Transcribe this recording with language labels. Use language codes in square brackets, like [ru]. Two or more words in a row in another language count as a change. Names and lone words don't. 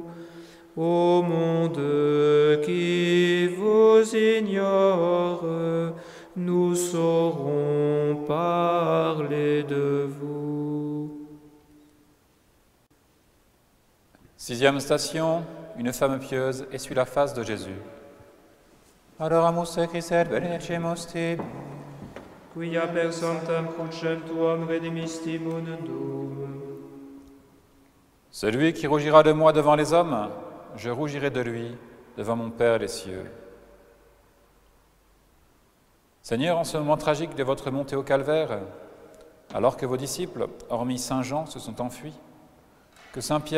[fr] Ô monde qui vous ignore, nous saurons parler de vous. 6e station, une femme pieuse essuie la face de Jésus. [la] adoramus te Christe, benedecemus tibi. Quia per sanctam crucem tuam redimisti mundum. [fr] Celui qui rougira de moi devant les hommes, je rougirai de lui devant mon Père des cieux. Seigneur, en ce moment tragique de votre montée au calvaire, alors que vos disciples, hormis Saint Jean, se sont enfuis, que Saint Pierre